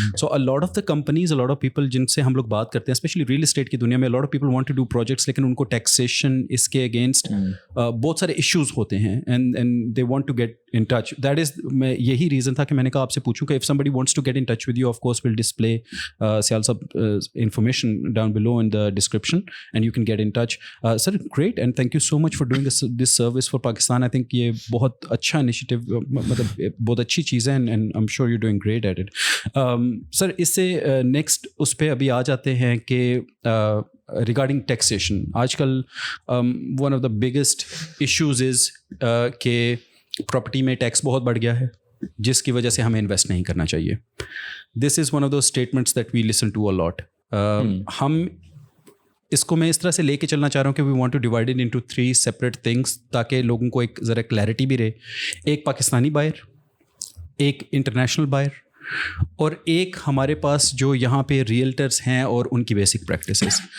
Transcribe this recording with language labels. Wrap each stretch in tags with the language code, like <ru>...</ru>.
<en>so a lot of the companies, a lot of people</en> <ur>جن سے ہم لوگ بات کرتے ہیں</ur> <en>especially real estate کی دنیا میں, lot of people want to do projects,</en> <ur>لیکن ان کو ٹیکسیشن اس کے اگینسٹ بہت سارے ایشوز ہوتے ہیں,</ur> <en>And they want to get in touch. That is</en> <ur>میں یہی ریزن تھا کہ میں نے کہا آپ سے پوچھوں کہ</ur> <en>If somebody wants to get in touch with you, of course will display Sial صاحب information down below in the description and you can get in touch. Sir, great, and thank you so much for doing this service for Pakistan. I think</en> <ur>یہ بہت اچھا initiative, مطلب بہت اچھی چیز ہے,</ur> <en>and I'm sure you're doing great at it.</en> <ur>Sir, اس سے next اس پہ ابھی آ جاتے ہیں کہ regarding taxation, آج کل</ur> <en>one of the biggest issues is</en> <ur>کہ پراپرٹی میں ٹیکس بہت بڑھ گیا ہے, جس کی وجہ سے ہمیں انویسٹ نہیں کرنا چاہیے.</ur> <en>This is one of those statements that we listen to a lot.</en> <ur>ہم اس کو میں اس طرح سے لے کے چلنا چاہ رہا ہوں کہ</ur> <en>we want to divide it into 3 separate things,</en> <ur>تاکہ لوگوں کو ایک ذرا کلیئرٹی بھی رہے. ایک پاکستانی بائر, ایک انٹرنیشنل بائر, اور ایک ہمارے پاس جو یہاں پہ ریئلٹرس ہیں اور ان کی بیسک پریکٹسز.</ur>